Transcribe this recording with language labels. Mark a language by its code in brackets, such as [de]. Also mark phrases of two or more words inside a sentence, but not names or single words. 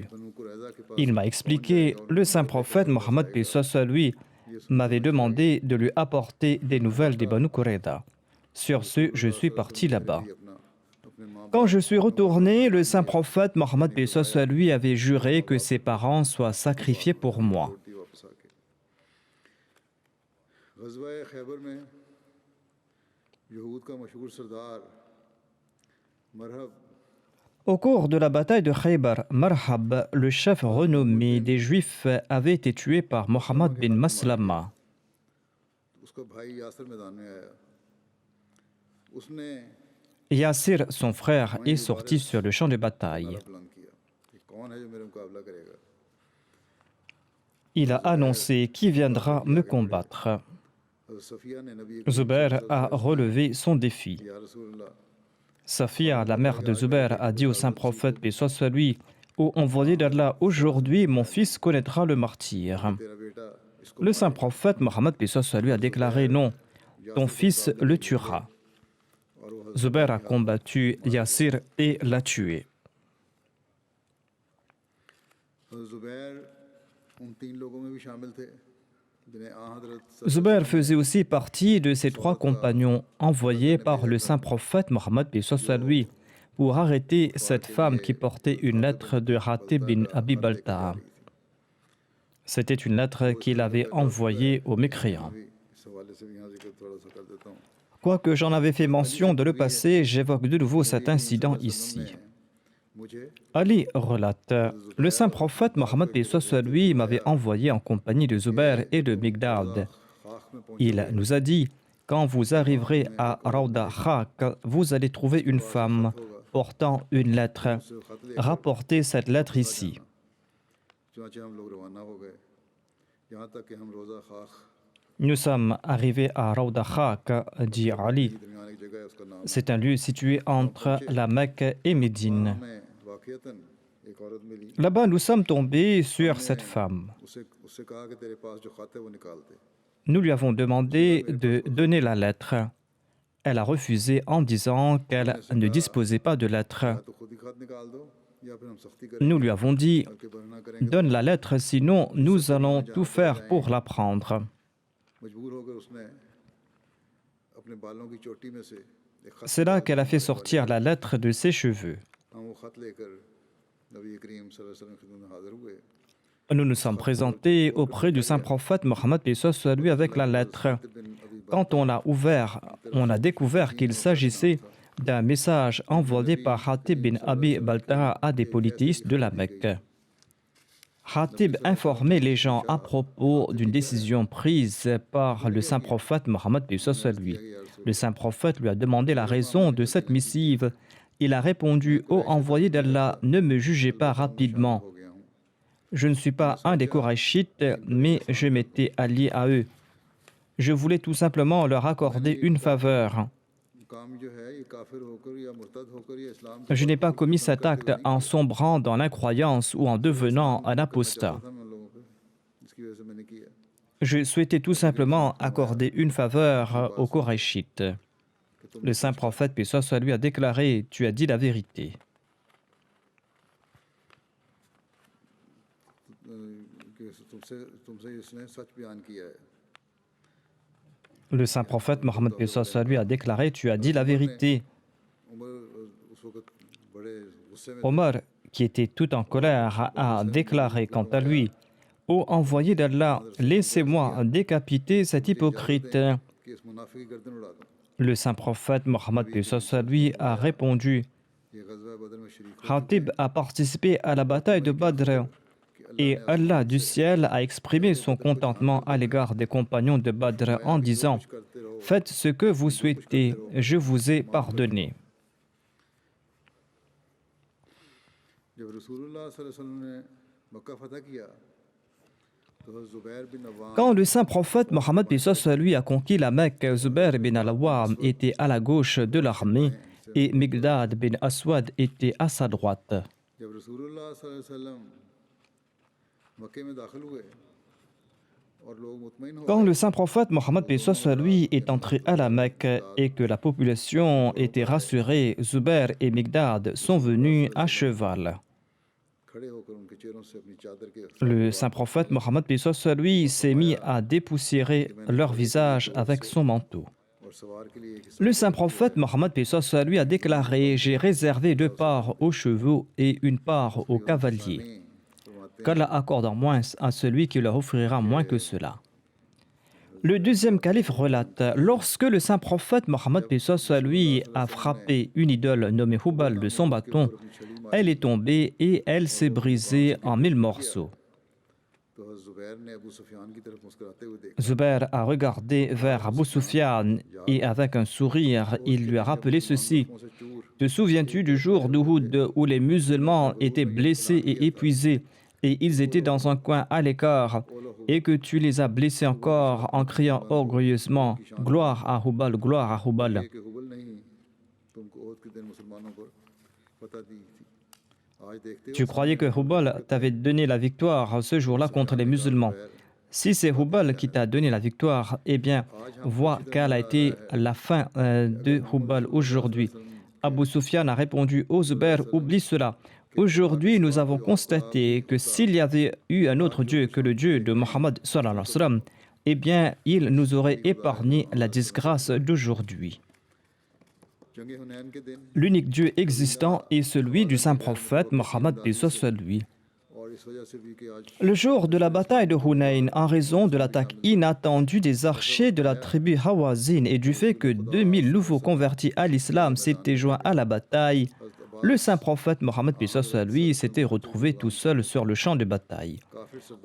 [fr] Il m'a expliqué « Le saint prophète Mohammed paix soit sur lui m'avait demandé de lui apporter des nouvelles des Banu Qurayza. Sur ce, je suis parti là-bas. » Quand je suis retourné, le saint prophète Mohammed paix soit sur lui avait juré que ses parents soient sacrifiés pour moi. [ur] لوٹی واپس آکے غزوہ خیبر میں یہود کا مشہور سردار مرحب [fr] Au cours de la bataille de Khaybar, Marhab, le chef renommé des Juifs, avait été tué par Mohammed bin Maslama. [ur] اسکا بھائی یاسر میدان میں آیا اسنے [fr] Yassir, son frère, est sorti sur le champ de bataille. [ur] بلند کیا کہ کون ہے جو میرا مقابلہ کریگا [fr] Il a annoncé qui viendra me combattre. [ur] حضرت صفیہ نے نبی [fr] Zubair a relevé son défi. [ar] يا رسول الله [fr] Safia, la mère de Zubair, a dit au saint prophète, paix soit sur lui, ô envoyé d'Allah, aujourd'hui mon fils connaîtra le martyre. [ur] تیرا بیٹا اسکو [fr] Le saint prophète Mohammed paix soit sur lui a déclaré non, ton fils le tuera. [ur] اور وہ [fr] Zubair a combattu Yassir et l'a tué. [ur] حضرت زبیر ان تین لوگوں میں بھی شامل تھے جنہیں حضرت [fr] Zubair faisait aussi partie de ces trois compagnons envoyés par le saint prophète Mohammed paix soit sur lui pour arrêter cette femme qui portait une lettre de Hatib bin Abi Balta'a. C'était une lettre qu'il avait envoyée aux mécréants. [ur] اس حوالے سے بھی یہاں ذکر تھوڑا سا کر دیتا ہوں [fr] Quoique j'en avais fait mention de le passé, j'évoque de nouveau cet incident ici. [ur] مجھے [fr] Ali relate, le saint prophète Mohammed paix soit sur lui m'avait envoyé en compagnie de Zubair et de Migdad. [ur] خاک میں پہنچ [fr] Il nous a dit, quand vous arriverez à Rauda Khak, vous allez trouver une femme portant une lettre. [ur] سے خط لے [fr] Rapportez cette lettre ici. [ur] چنانچہ ہم لوگ روانہ ہو گئے یہاں تک کہ ہم روضہ خاک [fr] Nous sommes arrivés à Rauda Khak, dit Ali. [ur] درمیان ایک جگہ ہے اسکا نام [fr] C'est un lieu situé entre la Mecque et Médine. [ur] میں واقعتاً ایک عورت ملی [fr] Là-bas, nous sommes tombés sur cette femme. [ur] اس سے کہا کہ تیرے پاس جو خط ہے وہ نکال دے [fr] Nous lui avons demandé de donner la lettre. Elle a refusé en disant qu'elle ne disposait pas de lettre. [ur] یا تو خود ہی خط نکال دو یا پھر ہم سختی کریں گے [fr] Nous lui avons dit, [ur] کہ ورنہ کریں گے [fr] donne la lettre, sinon nous allons tout faire pour la prendre. [ur] مجبور ہوکر اسنے اپنے بالوں کی چوٹی میں سے ایک خط [fr] C'est là qu'elle a fait sortir la lettre de ses cheveux. [ur] ہم وہ خط لیکر نبی کریم [ar] صلى الله عليه وسلم [ur] کی خدمت میں حاضر ہوئے [fr] Nous nous sommes présentés auprès du saint prophète Mohammed paix soit sur lui avec la lettre. Quand on a découvert qu'il s'agissait d'un message envoyé par Hatib bin Abi Balta'a à des polythéistes de la Mecque. Hatib informait les gens à propos d'une décision prise par le saint prophète Mohammed paix soit sur lui. Le saint prophète lui a demandé la raison de cette missive. Il a répondu, ô envoyé d'Allah, ne me jugez pas rapidement. [ur] ہو گیا ہوں [fr] Je ne suis pas un des Korachites, mais je m'étais allié à eux. Je voulais tout simplement leur accorder une faveur. [ur] کام جو ہے یہ کافر ہوکر یا مرتد ہوکر یا اسلام [fr] Je n'ai pas commis cet acte en sombrant dans l'incroyance ou en devenant un apostat. [ur] تھا میں لوگوں پہ جسکی وجہ سے میں نے کیا [fr] Je souhaitais tout simplement accorder une faveur aux Korachites. Le saint prophète, paix soit sur lui, a déclaré, tu as dit la vérité. [ur] کہ تم سے اسنے سچ بیان کیا ہے [fr] Le saint prophète Mohammed paix soit sur lui a déclaré, tu as dit la vérité. [ur] عمر اس وقت بڑے غصے میں [fr] Omar, qui était tout en colère, a déclaré quant à lui, ô envoyé d'Allah, laissez-moi décapiter cet hypocrite. [ur] کہ اس منافق کی گردن اڑا دوں [fr] Le saint prophète Mohammed paix soit sur lui a répondu, [ur] یہ غزوہ بدر میں شریک [fr] Hatib a participé à la bataille de Badr et Allah du ciel a exprimé son contentement à l'égard des compagnons de Badr en disant, [ur] کرتے رہو [fr] faites ce que vous souhaitez, je vous ai pardonné. [ur] جب رسول اللہ [ar] صلى الله عليه وسلم [ur] نے مکہ فتح کیا تو حضرت زبیر بن عوام [fr] Quand le saint prophète Mohammed paix soit sur lui a conquis la Mecque, Zubair bin al-Awwam était à la gauche de l'armée et Migdad bin Aswad était à sa droite. [ur] جب رسول اللہ [ar] صلى الله عليه وسلم [ur] مکے میں داخل ہوئے اور لوگ مطمئن ہو [fr] Quand le saint prophète Mohammed paix soit sur lui est entré à la Mecque et que la population était rassurée, Zubair et Migdad sont venus à cheval. [ur] کھڑے ہوکر انکے چہروں سے اپنی چادر کے [fr] Le saint prophète Mohammed paix soit sur lui s'est mis à dépoussiérer leur visage avec son manteau. [ur] اور اور سوار کے لیے ایک حصہ [fr] Le saint prophète Mohammed paix soit sur lui a déclaré: J'ai réservé 2 parts aux chevaux et 1 part aux cavaliers. [ur] نہیں فرماتے ہیں [fr] Qu'Allah accorde en moins à celui qui leur offrira moins que cela. Le deuxième calife relate: Lorsque le saint prophète Mohammed paix soit sur lui a frappé une idole nommée Hubal de son bâton, elle est tombée et elle s'est brisée en 1000 morceaux. [ur] تو زبیر نے ابو سفیان کی طرف مسکراتے ہوئے دیکھا [fr] Zubair a regardé vers Abu Sufyan et avec un sourire, il lui a rappelé ceci: [ur] منہ سے چور [fr] Te souviens-tu du jour d'Uhud où les musulmans étaient blessés et épuisés et ils étaient dans un coin à l'écart et que tu les as blessés encore en criant orgueilleusement: Gloire à Hubal, gloire à Hubal. [ur] کہ ہبل نہیں تمکو احد کے دن مسلمانوں کو فتح دی تھی آج دیکھتے [fr] Tu croyais que Hubal t'avait donné la victoire ce jour-là contre les musulmans. Si c'est Hubal qui t'a donné la victoire, eh bien, vois quelle a été la fin de Hubal aujourd'hui. Abu Sufyan a répondu: Ô Zubair, oublie cela. Aujourd'hui, nous avons constaté que s'il y avait eu un autre Dieu que le Dieu de Mohammed [ar] صلى الله عليه وسلم, [fr] eh bien, il nous aurait épargné la disgrâce d'aujourd'hui. [ur] جنگ حنین کے دن [fr] L'unique Dieu existant est celui du saint prophète Mohammed paix soit sur lui. [ur] اور اس وجہ سے بھی کہ آج [fr] Le jour de la bataille de Hunayn, en raison de l'attaque inattendue des archers de la tribu Hawazin et du fait que 2000 nouveaux convertis à l'islam s'étaient joints à la bataille, le saint prophète Mohammed paix soit sur lui s'était retrouvé tout seul sur le champ de bataille. [ur] کافر سردار